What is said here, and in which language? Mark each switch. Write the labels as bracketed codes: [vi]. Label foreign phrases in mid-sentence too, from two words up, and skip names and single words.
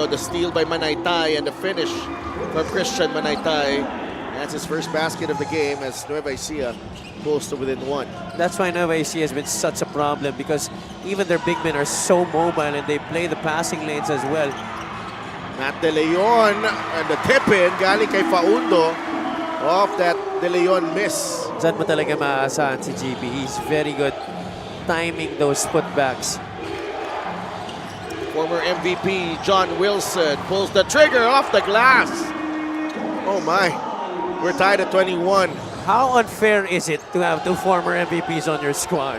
[en] The steal by Manaytay and the finish for Christian Manaytay. That's his first basket of the game as Nueva Ecija pulls to within 1. That's why Nueva Ecija has been such a problem, because even their big men are so mobile and they play the passing lanes as well. Matt De Leon and the tip-in [tl] galing kay [en] Faundo off that De Leon miss. [tl] Diyan mo talaga maaasahan si GB. [en] He's very good timing those putbacks. Former MVP John Wilson pulls the trigger off the glass. Oh my, we're tied at 21. How unfair is it to have two former MVPs on your squad?